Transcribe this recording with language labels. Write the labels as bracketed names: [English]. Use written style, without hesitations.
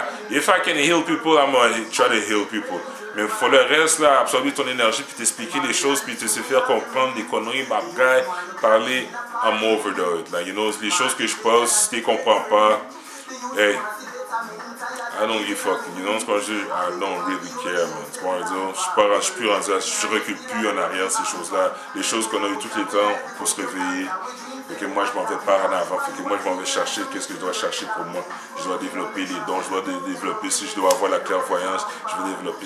[English] If I can heal people, I'm gonna try to heal people. [French] Mais il faut le reste, là, absorber ton énergie, puis t'expliquer les choses, puis te faire comprendre des conneries, bagailles, parler, [English] I'm over the... Like, you know, [French] les choses que je pose, si tu ne comprends pas, [English] hey, I don't give a fuck, you know, I don't really care, man. [French] Tu vois, je suis plus rendu, je recule plus en arrière, ces choses-là. Les choses qu'on a eu tous les temps pour se réveiller. Fait que moi, je m'en vais pas en avant. Fait que moi, je m'en vais chercher qu'est-ce que je dois chercher pour moi. Je dois développer les dons, je dois développer, si je dois avoir la clairvoyance, je vais développer.